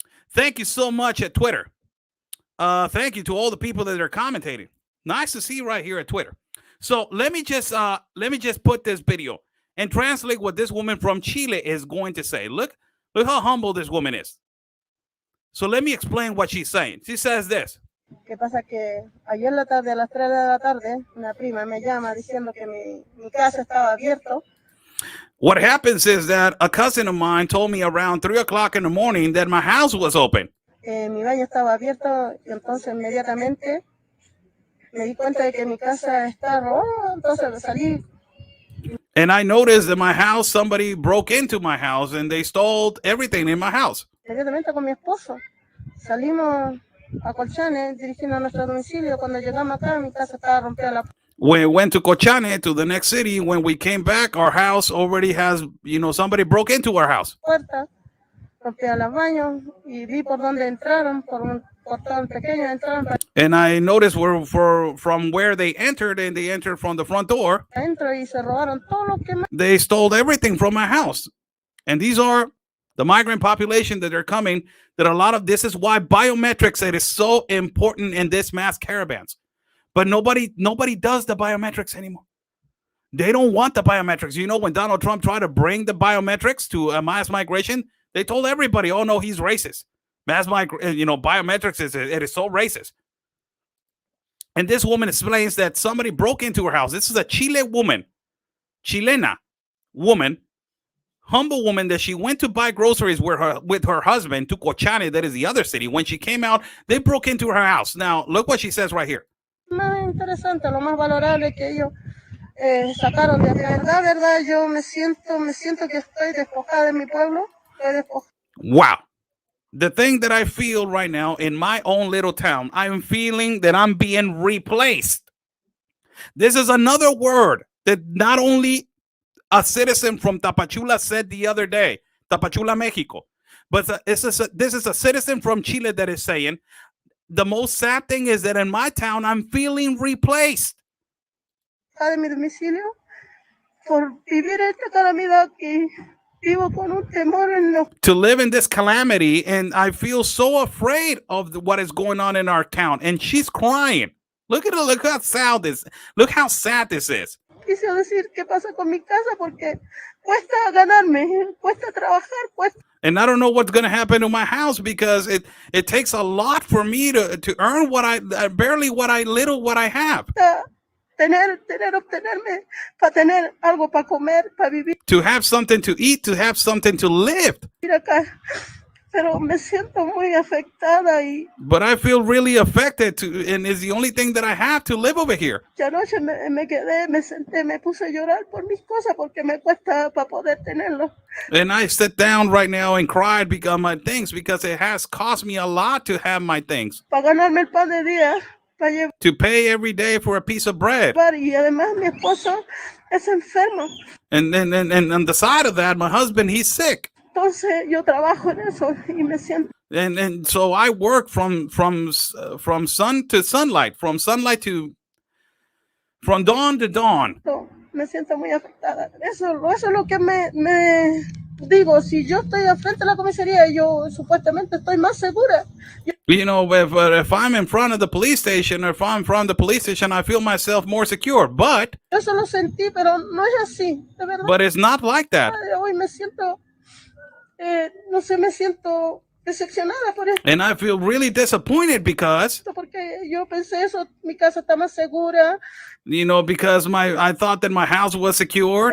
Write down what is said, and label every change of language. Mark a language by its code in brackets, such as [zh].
[en] Thank you so much at Twitter. Thank you to all the people that are commentating. Nice to see you right here at Twitter. So let me just put this video and translate what this woman from Chile is going to say. Look how humble this woman is. So let me explain what she's saying. She says this. [es] ¿Qué pasa? Que ayer en la tarde, a las 3 de la tarde, una prima me llama diciendo que mi casa estaba abierto. [en] What happens is that a cousin of mine told me around 3 o'clock in the morning that my house was open. [es] Mi baño estaba abierto y entonces inmediatamente me di cuenta de que mi casa está robada, entonces salí. [en] And I noticed that my house, somebody broke into my house and they stole everything in my house. [es] Inmediatamente con mi esposo salimos a Colchane dirigiendo a nuestro domicilio. Cuando llegamos acá, mi casa estaba rompida la. [en] When we went to Cochane, to the next city, when we came back, our house already has, somebody broke into our house. [es] Puerta, rompía los baños y vi por dónde entraron, por un portón pequeño entraron. [en] And I noticed from where they entered, and they entered from the front door. [es] Adentro y se robaron todo lo que. [en] They stole everything from my house. And these are the migrant population that are coming, that a lot of this is why biometrics, it is so important in this mass caravans. But nobody does the biometrics anymore. They don't want the biometrics. When Donald Trump tried to bring the biometrics to mass migration, they told everybody, oh no, he's racist. Biometrics is so racist. And this woman explains that somebody broke into her house. This is a Chilena woman, humble woman, that she went to buy groceries with her husband to Cochane, that is the other city. When she came out, they broke into her house. Now, look what she says right here. [es] Más interesante, lo más valorable que ellos sacaron de acá. Verdad, yo me siento que estoy despojada de mi pueblo. [en] Wow. The thing that I feel right now in my own little town, I'm feeling that I'm being replaced. This is another word that not only a citizen from Tapachula said the other day, Tapachula, Mexico, but this is a citizen from Chile that is saying, the most sad thing is that in my town, I'm feeling replaced. [es] De mi domicilio por vivir esta calamidad que vivo con un temor en lo. [en] To live in this calamity, and I feel so afraid of what is going on in our town. And she's crying. Look how sad this. Look how sad this is. [es] Quise decir qué pasa con mi casa porque cuesta ganarme, cuesta trabajar, cuesta. [en] And I don't know what's going to happen to my house because it takes a lot for me to earn what I have. [es] Obtenerme para tener algo para comer, para vivir. [en] To have something to eat, to have something to live. [es] Acá. Pero me siento muy afectada y. [en] But I feel really affected and it's the only thing that I have to live over here. [es] Anoche me quedé, me senté, me puse a llorar por mis cosas porque me cuesta para poder tenerlo. [en] And I sit down right now and cried because my things, because it has cost me a lot to have my things. [es] Para ganarme el pan de día. [en] To pay every day for a piece of bread. [es] Y además mi esposo es enfermo. [en] And on the side of that, my husband, he's sick. [es] Entonces yo trabajo en eso y me siento. [en] And so I work from sun to sunlight, from dawn to dawn. [es] Me siento muy afectada. Eso es lo que me digo. Si yo estoy al frente de la comisaría, yo supuestamente estoy más segura. [en] If I'm in front of the police station, or if I'm in front of the police station, I feel myself more secure. But [es] eso lo sentí, pero no es así, de verdad. [en] But it's not like that. [es] Hoy me siento, no sé, me siento decepcionada por eso. [en] And I feel really disappointed because. [es] Porque yo pensé eso, mi casa está más segura. [en] Because I thought that my house was secure.